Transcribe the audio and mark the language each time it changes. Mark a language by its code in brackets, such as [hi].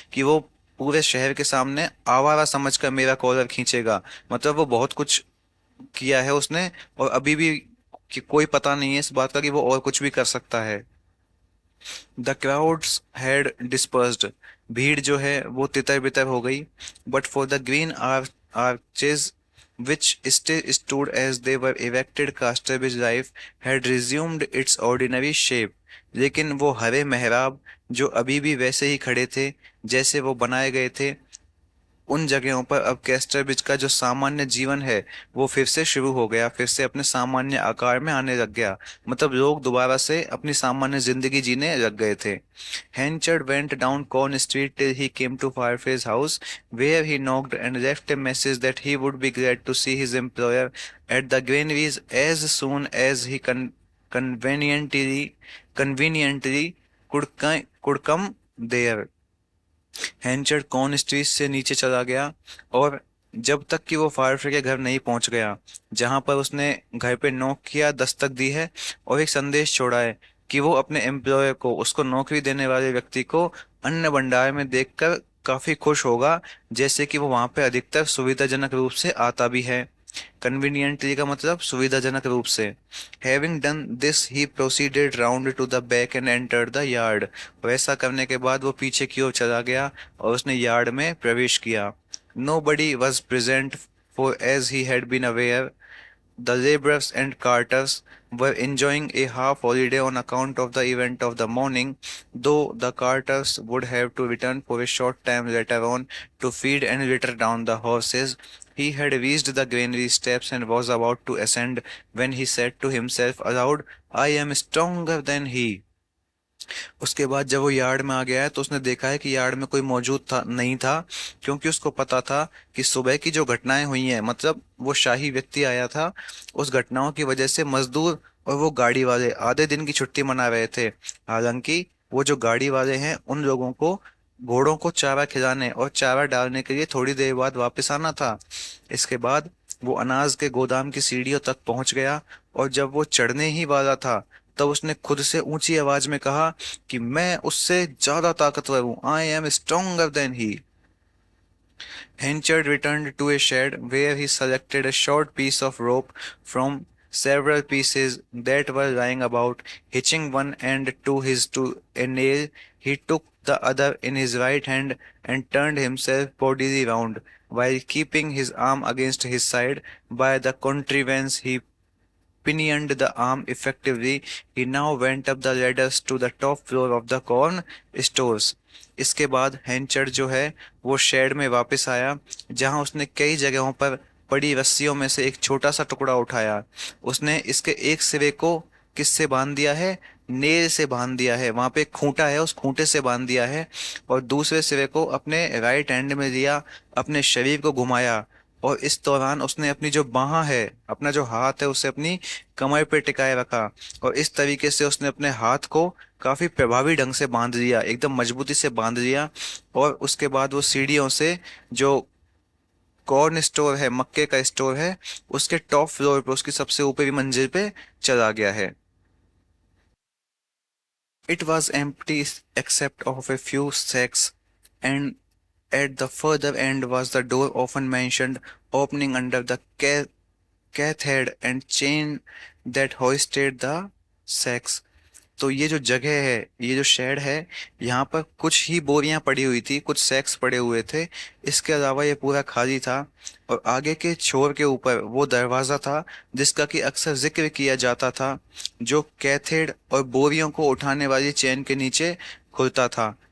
[hi] कि वो पूरे शहर के सामने आवारा समझकर मेरा कॉलर खींचेगा। मतलब वो बहुत कुछ किया है उसने, और अभी भी कि कोई पता नहीं है इस बात का कि वो और कुछ भी कर सकता है। [en] The crowds had dispersed. [hi] भीड़ जो है वो तितर बितर हो गई। [en] But for the green arches which still stood as they were erected, Casterbridge life had resumed its ordinary shape। [hi] लेकिन वो हरे मेहराब जो अभी भी वैसे ही खड़े थे जैसे वो बनाए गए थे, उन जगहों पर अब कैस्टरविच का जो सामान्य जीवन है वो फिर से शुरू हो गया, फिर से अपने सामान्य आकार में आने लग गया। मतलब लोग दोबारा से अपनी सामान्य जिंदगी जीने लग गए थे। [en] Henchard went down Corn Street till he came to Fireface's house, where he knocked and left a message that he would be glad to see his employer at the granaries as soon as he conveniently conveniently could come there. [hi] हैंचर्ड corn street से नीचे चला गया, और जब तक कि वो फायरफ्री के घर नहीं पहुंच गया, जहां पर उसने घर पे नॉक किया, दस्तक दी है और एक संदेश छोड़ा है कि वो अपने एम्प्लॉयर को, उसको नौकरी देने वाले व्यक्ति को अन्न भंडार में देखकर काफी खुश होगा, जैसे कि वो वहां पे अधिकतर सुविधाजनक रूप से आता भी है। कन्वीनियंटली का मतलब सुविधाजनक रूप से। [en] Having done this he proceeded round to the back and entered the yard. [hi] और ऐसा करने के बाद वो पीछे की ओर चला गया और उसने यार्ड में प्रवेश किया। [en] Nobody was present, for as he had been aware the laborers and carters were enjoying a half holiday on account of the event of the morning, though the carters would have to return for a short time later on to feed and litter down the horses. He had reached the granary steps and was about to ascend when he said to himself aloud, I am stronger than he. [hi] उसके बाद जब वो yard में आ गया है तो उसने देखा है कि यार्ड में कोई मौजूद था नहीं था, क्योंकि उसको पता था कि सुबह की जो घटनाएं हुई हैं, मतलब वो शाही व्यक्ति आया था, उस घटनाओं की वजह से मजदूर और वो गाड़ी वाले आधे दिन की छुट्टी मना रहे थे। हालांकि वो जो गाड़ी वाले हैं उन लोगों को घोड़ों को चारा खिलाने और चारा डालने के लिए थोड़ी देर बाद वापस आना था। इसके बाद वो अनाज के गोदाम की सीढ़ियों तक पहुंच गया, और जब वो चढ़ने ही वाला था तब उसने खुद से ऊंची आवाज में कहा कि मैं उससे ज्यादा ताकतवर हूं, [en] I am stronger than he. Henchard returned to a shed where he selected a short piece of rope from several pieces that were lying about. Hitching one end to a nail, he took the other in his right hand and turned himself bodily round, while keeping his arm against his side. By the contrivance he pinioned the arm effectively. He now went up the ladders to the top floor of the corn stores. [hi] इसके बाद हैंचर्ड जो है वो shade में वापस आया, जहां उसने कई जगहों पर पड़ी रस्सियों में से एक छोटा सा टुकड़ा उठाया। उसने इसके एक सिरे को किससे बांध दिया है? नेल से बांध दिया है। वहां पे एक खूंटा है, उस खूंटे से बांध दिया है, और दूसरे सिरे को अपने राइट हैंड में लिया, अपने शरीर को घुमाया, और इस दौरान उसने अपनी जो बाह है, अपना जो हाथ है, उसे अपनी कमर पे टिकाए रखा, और इस तरीके से उसने अपने हाथ को काफी प्रभावी ढंग से बांध लिया, एकदम मजबूती से बांध लिया। और उसके बाद वो सीढ़ियों से, जो कॉर्न स्टोर है, मक्के का स्टोर है, उसके टॉप फ्लोर पे, उसकी सबसे ऊपरी मंजिल पे चला गया है। [en] It was empty except of a few sacks, and at the further end was the door often mentioned, opening under the cathedral and chain that hoisted the sacks. [hi] तो ये जो जगह है, ये जो शेड है, यहाँ पर कुछ ही बोरियां पड़ी हुई थी, कुछ सैक्स पड़े हुए थे। इसके अलावा ये पूरा खाली था, और आगे के छोर के ऊपर वो दरवाज़ा था जिसका कि अक्सर जिक्र किया जाता था, जो कैथेड और बोरियों को उठाने वाली चेन के नीचे खुलता था।